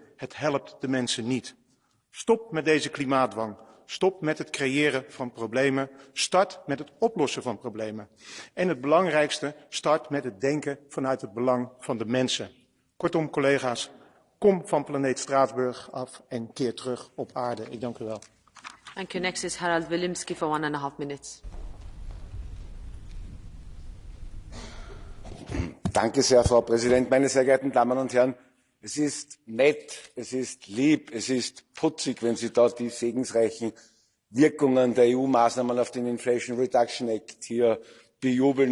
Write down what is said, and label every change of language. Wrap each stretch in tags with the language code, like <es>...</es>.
<nl>Het helpt de mensen niet. Stop met deze klimaatdwang. Stop met het creëren van problemen. Start met het oplossen van problemen. En het belangrijkste, start met het denken vanuit het belang van de mensen. Kortom, collega's, kom van planeet Straatsburg af en keer terug op aarde. Ik dank u wel.</nl> <en>Thank you. Next is Harald Wilimski for 1.5 minutes.</en> <de>Danke sehr, Frau Präsident. Meine sehr geehrten Damen und Herren, es ist nett, es ist lieb, es ist putzig, wenn Sie da die segensreichen Wirkungen der EU-Maßnahmen auf den Inflation Reduction Act hier bejubeln.</de>